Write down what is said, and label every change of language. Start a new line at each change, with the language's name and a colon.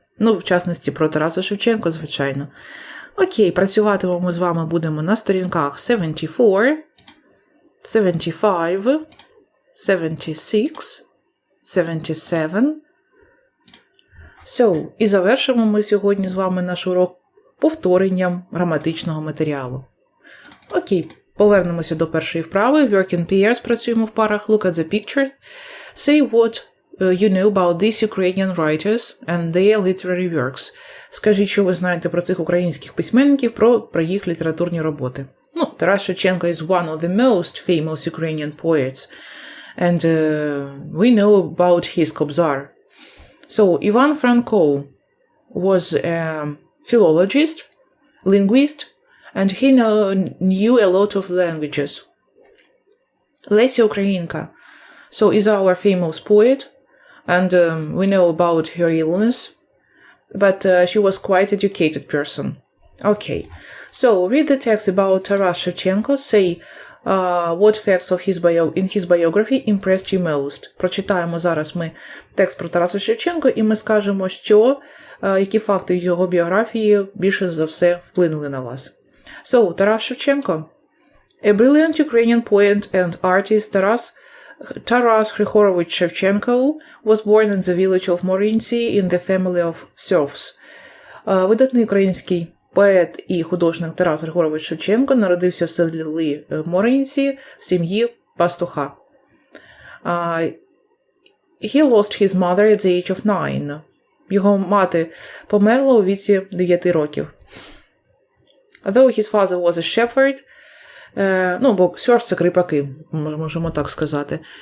Ukrainian: Ну, в частності, про Тараса Шевченка, звичайно. Окей, працюватимемо ми з вами будемо на сторінках 74, 75, 76, 77. І завершимо ми сьогодні з вами наш урок повторенням граматичного матеріалу. Окей, повернемося до першої вправи.
English: Work in pairs,
Ukrainian: працюємо в парах.
English: Look at the picture. Say what you know about these Ukrainian writers and their literary works.
Ukrainian: Скажіть, що ви знаєте про цих українських письменників, про їх літературні роботи.
English: Тарас Шевченко is one of the most famous Ukrainian poets. And we know about his Kobzar. So, Ivan Franko was a philologist, linguist, and he knew a lot of languages. Леся Українка, is our famous poet, and we know about her illness, but she was quite educated person. Okay, so read the text about Taras Shevchenko. Say what facts of in his biography impressed you most.
Ukrainian: Прочитаємо зараз ми текст про Тараса Шевченка, і ми скажемо, які факти в його біографії більше за все вплинули на вас.
English: So, Taras Shevchenko. A brilliant Ukrainian poet and artist, Taras Grigorovich Shevchenko was born in the village of Morinci in the family of serfs.
Ukrainian: Видатний український поет і художник Тарас Григорович Шевченко народився в селі Моринці в сім'ї пастуха.
English: He lost his mother at the age of 9.
Ukrainian: Його мати померла у віці 9 років.
English: Though his father was a shepherd, бо serfs –
Ukrainian: це кріпаки, можемо так сказати.